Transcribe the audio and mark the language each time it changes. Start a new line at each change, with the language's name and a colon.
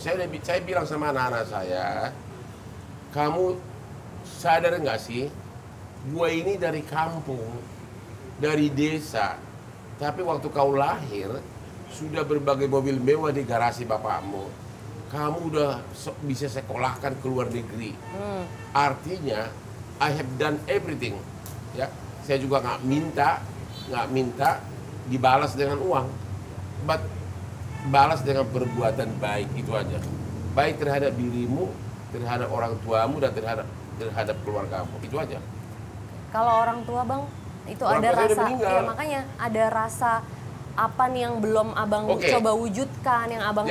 Indonesian: Saya bilang sama anak-anak saya, kamu sadar nggak sih, gue ini dari kampung, dari desa. Tapi waktu kau lahir, sudah berbagai mobil mewah di garasi bapakmu. Kamu udah bisa sekolahkan ke luar negeri. Artinya,
English: I have done everything.
Indonesian: Ya, saya juga nggak minta dibalas dengan uang.
English: But
Indonesian: balas dengan perbuatan baik, itu aja. Baik terhadap dirimu, terhadap orang tuamu, dan terhadap keluargamu. Itu aja. Kalau orang tua Bang? Itu ada rasa, ya makanya ada rasa apa nih yang belum Abang coba wujudkan, yang Abang...